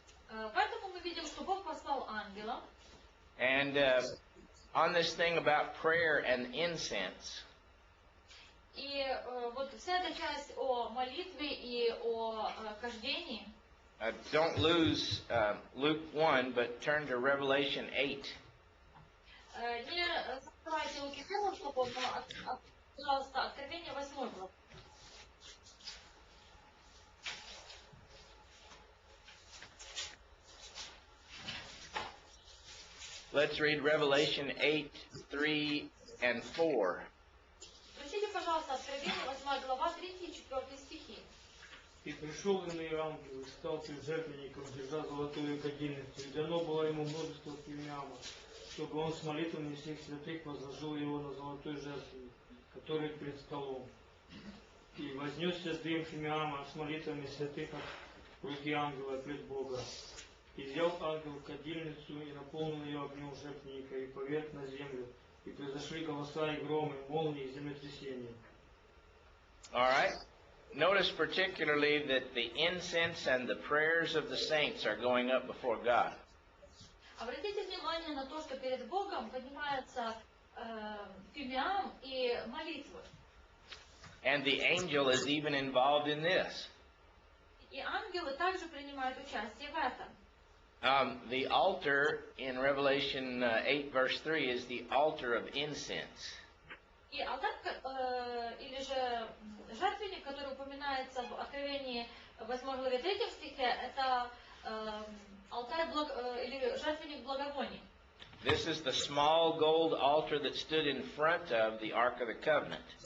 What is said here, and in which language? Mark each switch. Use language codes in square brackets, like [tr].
[ru] Поэтому мы видим, что Бог послал ангела. [en] and on this thing about prayer and incense, [ru] И вот вся эта часть о молитве и о кождении. [en] don't lose Luke 1, but turn to Revelation 8. [ru] Не закрывайте Луки 1 главу, но, пожалуйста, Откровение 8 главы. [en] Let's read Revelation 8, 3, and 4. [ru] Прочтите, пожалуйста, Откровение 8 глава, 3 и 4 стихи. И пришел иной ангел, и стал пред жертвенником, держа золотую кадильницу, и дано было ему множество фимиама, чтобы он с молитвами всех святых возложил его на золотой жертвенник, который пред столом. И вознесся дым фимиама с молитвами святых от руки ангела пред Бога. И взял ангел кадильницу, и наполнил ее огнем жертвенника, и поверг на землю, и произошли голоса, и громы, молнии, и землетрясения. [en] All right? Notice particularly that the incense and the prayers of the saints are going up before God. [ru] Обратите внимание на то, что перед Богом поднимается фимиам и молитвы. [en] And the angel is even involved in this. [ru] И ангелы также принимают участие в этом. [en] The altar in Revelation 8, verse 3 is the altar of incense. [ru] И алтарь, или же жертвенник, который упоминается в Откровении 8 главе 3 стихе, это алтарь или жертвенник благовоний. [en] This is the small gold altar that stood in front of the Ark of the Covenant.